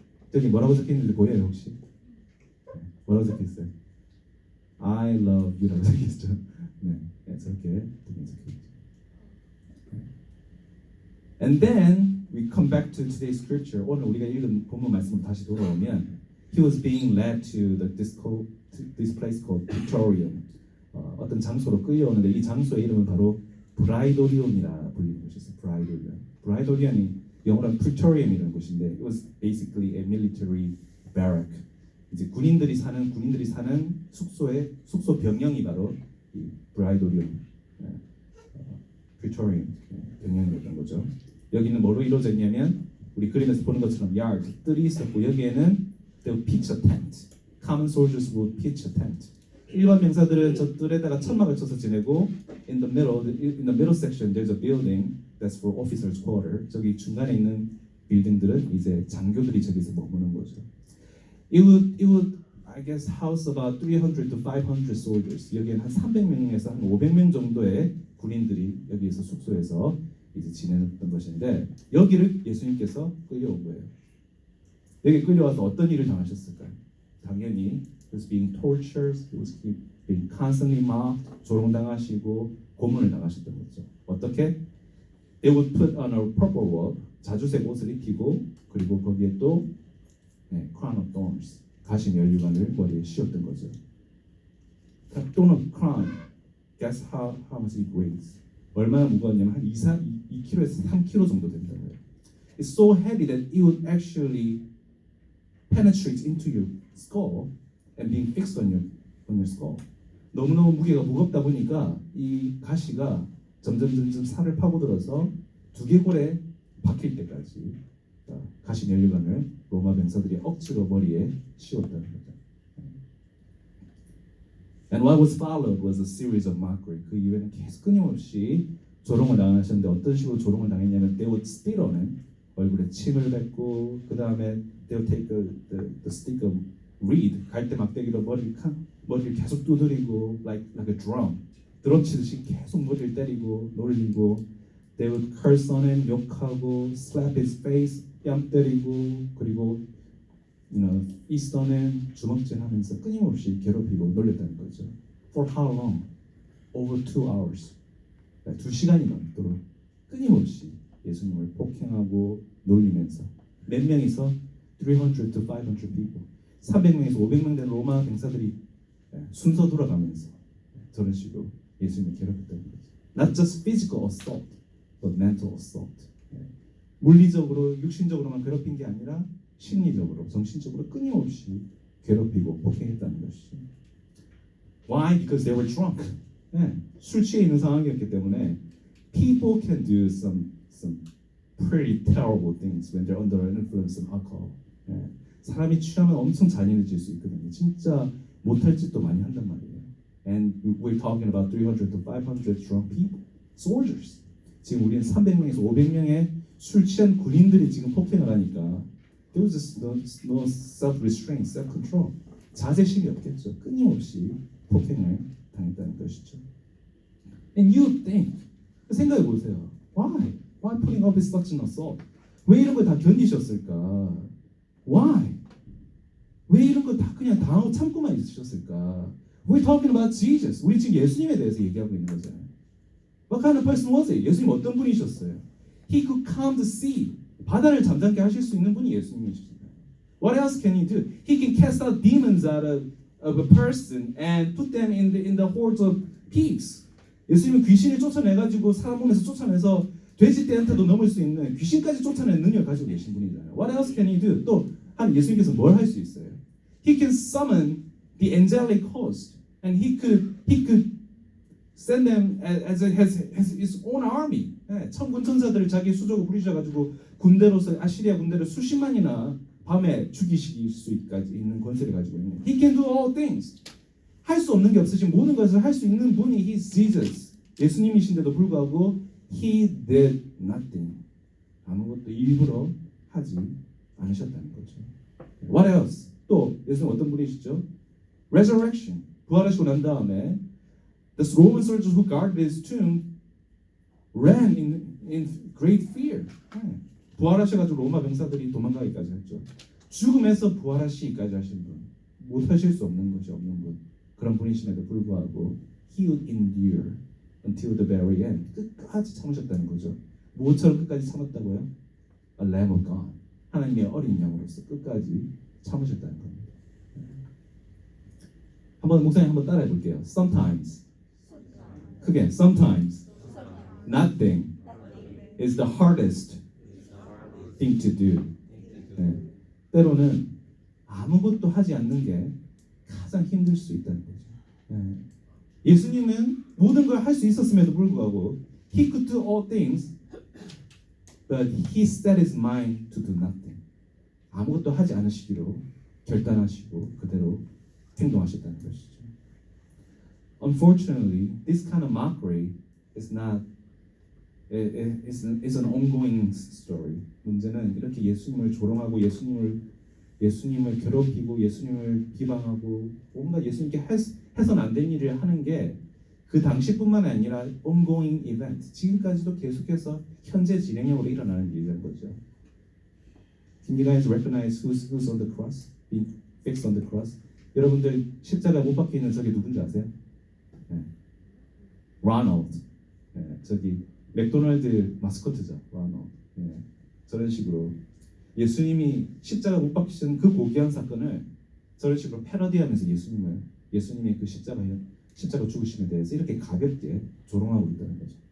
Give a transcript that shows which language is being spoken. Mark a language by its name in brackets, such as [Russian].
[Korean] 저기 뭐라고 적혀있는지 보여요 혹시? 뭐라고 적혀있어요? [English] I love you [Korean] 라고 적혀있죠. 저렇게 적혀있죠. [English] And then we come back to today's scripture. [Korean] 오늘 우리가 읽은 본문 말씀으로 다시 돌아오면 [English] he was being led to this place called Praetorium. [Korean] 어떤 장소로 끌려오는데 이 장소의 이름은 바로 브라이도리온이라 불리는 곳이었어요. 브라이도리온이 영어로는 Praetorium이라는 곳인데 [English] it was basically a military barrack. [Korean] 이제 군인들이 사는 숙소 병영이 바로 이 브라이도리온, Praetorium 병영이었던 거죠. 여기는 뭐로 이루어져 있냐면 우리 그림에서 보는 것처럼 yard, 뜰이 있었고 여기에는 [English] they would pitch a tent. Common soldiers would pitch a tent. [Korean] 일반 병사들은 저 뜰에다가 천막을 쳐서 지내고 [English] in the middle section there's a building that's for officers' quarter. [Korean] 저기 중간에 있는 빌딩들은 이제 장교들이 저기서 머무는 거죠. [English] It would I guess house about 300 to 500 soldiers. [Korean] 여기에는 한 300명에서 한 500명 정도의 군인들이 여기에서 숙소에서 이제 지내던 것인데 여기를 예수님께서 끌려온 거예요. 여기 끌려와서 어떤 일을 당하셨을까요? 당연히 [English] he was being tortured, he was being constantly mocked, [Korean] 조롱당하시고 고문을 당하셨던 거죠. 어떻게? [English] They would put on a purple robe, [Korean] 자주색 옷을 입히고 그리고 거기에 또 [English] crown of thorns, [Korean] 가시 면류관을 머리에 씌웠던 거죠. 또는 [English] crown, guess how much it weighs? [Korean] 얼마나 무거웠냐면 한 2kg에서 3kg 정도 된다고 해요. [English] It's so heavy that it would actually penetrate into your skull and being fixed on your skull. [Korean] 너무너무 무게가 무겁다 보니까 이 가시가 점점 살을 파고들어서 두개골에 박힐 때까지 가시 면류관을 로마 병사들이 억지로 머리에 씌웠다는 거죠. [English] And what was followed was a series of mockery. [Korean] 그 이후에는 계속 끊임없이 조롱을 당하셨는데 어떤 식으로 조롱을 당했냐면 [English] they would spit on him. [Korean] 얼굴에 침을 뱉고 그 다음에 [English] they would take the stick of reed, [Korean] 갈대 막대기로 머리를 계속 두드리고 [English] like a drum. [Korean] 드럼 치듯이 계속 머리를 때리고 놀리고 [English] they would curse on him, [Korean] 욕하고 [English] slap his face, [Korean] 뺨 때리고 그리고 [English] feast on him, [Korean] 주먹질하면서 끊임없이 괴롭히고 놀렸다는 거죠. [English] For how long? Over 2 hours. [Korean] 2시간이 넘도록 끊임없이 예수님을 폭행하고 놀리면서 몇 명이서 [English] 300 to 500 people, [Korean] 300명에서 500명 된 로마 병사들이 순서 돌아가면서 저런 식으로 예수님을 괴롭혔다는 거죠. [English] Not just physical assault, but mental assault. [Korean] 물리적으로, 육신적으로만 괴롭힌 게 아니라 심리적으로, 정신적으로 끊임없이 괴롭히고 폭행했다는 것이죠. [English] Why? Because they were drunk. [Korean] 술 취해 있는 상황이었기 때문에 [English] people can do some pretty terrible things when they're under the influence of alcohol. [Korean] 사람이 취하면 엄청 잔인해질 수 있거든요. 진짜 못할 짓도 많이 한단 말이에요. [English] And we're talking about 300 to 500 drunk people, soldiers. [Korean] 지금 우리는 300명에서 500명의 술 취한 군인들이 지금 폭행을 하니까 [English] there was just no self-restraint, self-control. [Korean] 자제심이 없겠죠. 끊임없이 폭행을 당했다는 것이죠. [English] And you think, [Korean] 생각해 보세요. [English] Why putting up with such an assault? [Korean] 왜 이런 걸 다 견디셨을까? [English] Why? [Korean] 왜 이런 거 다 그냥 당하고 참고만 있으셨을까? [English] We're talking about Jesus. [Korean] 우리 지금 예수님에 대해서 얘기하고 있는 거잖아요. [English] What kind of person was he? [Korean] 예수님 어떤 분이셨어요? [English] He could calm the sea. [Korean] 바다를 잠잠케 하실 수 있는 분이 예수님이십니다. [English] What else can he do? He can cast out demons out of a person and put them in the hordes of pigs. [Korean] 예수님은 귀신을 쫓아내가지고 사람 몸에서 쫓아내서 돼지떼한테도 넘을 수 있는 귀신까지 쫓아내는 능력을 가지고 계신 분이잖아요. [English] What else can he do? [Korean] 또 한 예수님께서 뭘 할 수 있어요? [English] He can summon the angelic host, and he could send them as his own army. [Korean] 천군 천사들을 자기 수족으로 부리셔가지고 군대로서 아시리아 군대를 수십만이나 밤에 죽이실 수까지 있는 권세를 가지고 있는. [English] He can do all things. [Korean] 할 수 없는 게 없으신 모든 것을 할 수 있는 분이 [English] He's Jesus. [Korean] 예수님이신데도 불구하고 [English] He did nothing. [Korean] 아무것도 일부러 하지 않으셨다는 거죠. [English] What else? [Korean] 또 예수님 어떤 분이시죠? [English] Resurrection. [Korean] 부활하시고 난 다음에 [English] the Roman soldiers who guarded his tomb ran in great fear. [Korean] 부활하셔가지고 로마 병사들이 도망가기까지 했죠. 죽음에서 부활하시기까지 하신 분, 못하실 수 없는 것이 없는 분, 그런 분이심에도 불구하고 [English] He would endure until the very end. [Korean] 끝까지 참으셨다는 거죠. 무엇처럼 끝까지 참았다고요? [English] A Lamb of God. [Korean] 하나님의 어린 양으로서 끝까지 참으셨다는 겁니다. 한번 목사님 한번 따라해 볼게요. [English] Sometimes, [Korean] 크게 [English] sometimes, nothing is the hardest thing to do. [Korean] 네. 때로는 아무것도 하지 않는 게 가장 힘들 수 있다는 거죠. 네. 예수님은 모든 걸 할 수 있었음에도 불구하고 [English] He could do all things, but He set His mind to do nothing. [Korean] 아무것도 하지 않으시기로 결단하시고 그대로 행동하셨다는 것이죠. [English] Unfortunately, this kind of mockery is not is an ongoing story. [Korean] 문제는 이렇게 예수님을 조롱하고 예수님을 괴롭히고 예수님을 비방하고 뭔가 예수님께 해서는 안 될 일을 하는 게 그 당시뿐만 아니라 [English] ongoing event, [Korean] 지금까지도 계속해서 현재 진행형으로 일어나는 일이라는 거죠. [English] Can you guys recognize who's on the cross? Being fixed on the cross? [Korean] 여러분들 십자가에 못 박혀 있는 저게 누군지 아세요? 네. Ronald. 네. 저기 맥도날드 마스코트죠. Ronald. 네. 저런 식으로 예수님이 십자가 못 박히신 그 고귀한 사건을 저런 식으로 패러디하면서 예수님의 그 십자가 죽으심에 대해서 이렇게 가볍게 조롱하고 있다는 거죠.